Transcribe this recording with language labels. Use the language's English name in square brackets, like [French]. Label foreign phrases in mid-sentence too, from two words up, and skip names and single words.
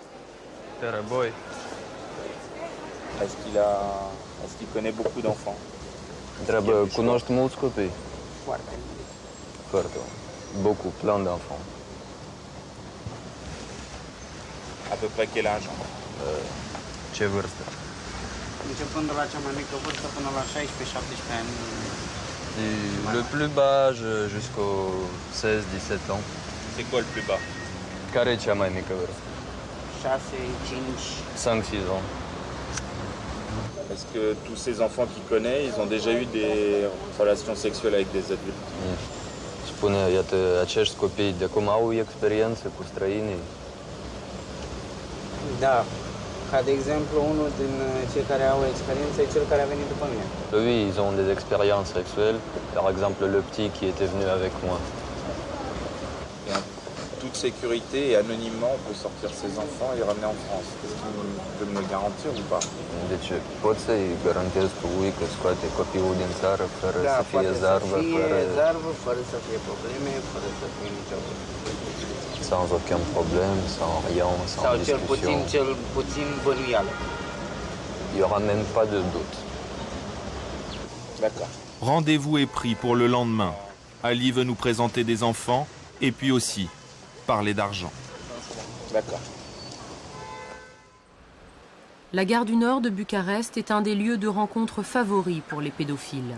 [French] Est-ce qu'il connaît beaucoup d'enfants? Beaucoup, plein d'enfants. À peu près quel âge? [Romanian] Ce vârstă? Începând de la cea mai mică vârstă până la 16-17 ani. [French] Le plus bas jusqu'aux 16-17 ans. C'est quoi le plus bas? [Romanian] Care e cea mai mică vârstă? 6, 5. [French] 5-6 ans. Est-ce que tous ces enfants qu'il connaît, ils ont déjà eu des relations sexuelles avec des adultes? [Romanian] Spune, iată, acești copii de acum au experiențe cu străinii? Da. Ca de exemplu, unul din cei care au experiență e cel care a venit după mine. [French] Oui, ils ont des expériences sexuelles. Par exemple, le petit qui était venu avec moi. Et en toute sécurité et anonymement, on peut sortir ses enfants et les ramener en France. Est-ce qu'il peut me le garantir ou pas? [Romanian] Deci, poți să-i garantezi tu că scoate copilul din țară fără să fie zarvă, fără să fie probleme, fără să fie nicio [French] sans aucun problème, sans rien, sans discussion. [Romanian] Cel puțin bănuială. [French] Il n'y aura même pas de doute. D'accord. Rendez-vous est pris pour le lendemain. Ali veut nous présenter des enfants et puis aussi parler d'argent. D'accord. La gare du Nord de Bucarest est un des lieux de rencontre favoris pour les pédophiles.